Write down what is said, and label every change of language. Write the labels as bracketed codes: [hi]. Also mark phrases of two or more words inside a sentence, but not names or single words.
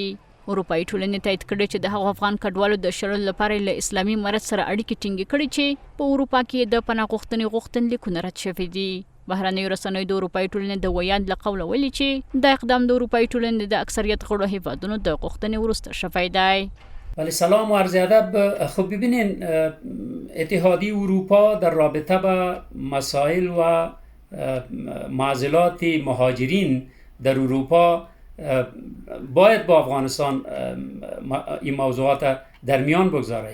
[ps] اروپایي ټولنې تایید کړی چې د هغو افغان کډوالو د شړلو لپاره یې له اسلامي امارت سره اړیکې ټینګې کړي چې په اروپا کې د پناه غوښتنلیکونه رد شوي دي. بهرنیو رسنیو د اروپایي ټولنې د ویاند له قوله ویلي چې دا اقدام د اروپایي ټولنې د اکثریت غړو هیوادونو د غوښتنې وروسته شوی دی. [fa] ولی سلام و عرض ادب. خب ببینین اتحادیه اروپا در رابطه با مسائل و معضلات مهاجرین در اروپا باید با افغانستان این موضوعات در میان بگذاره.